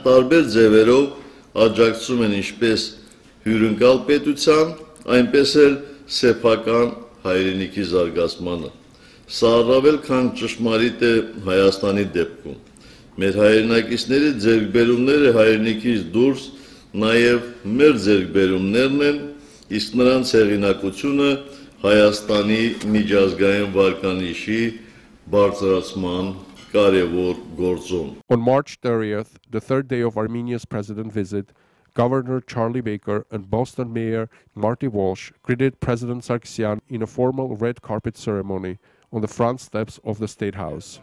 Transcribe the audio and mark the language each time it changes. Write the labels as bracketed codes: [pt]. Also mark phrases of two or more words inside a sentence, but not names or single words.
[hy] տարբեր ձևերով աջակցում են ինչպես հյուրընկալ պետության, այնպես էլ սեփական հայրենիքի զարգացմանը։ Սա առավել քան ճշմարիտ է Հայաստանի դեպքում։ Մեր հայրենակիցների ձեռքբերումները հայրենիքից դուրս նաև մեր ձեռքբերումներն են, իսկ նրանց հեղինակությունը Հայաստանի միջազգային վարկանիշի On [en] March 30th, the third day of Armenia's president visit, Governor Charlie Baker and Boston Mayor Marty Walsh greeted President Sargsyan in a formal red carpet ceremony on the front steps of the State House.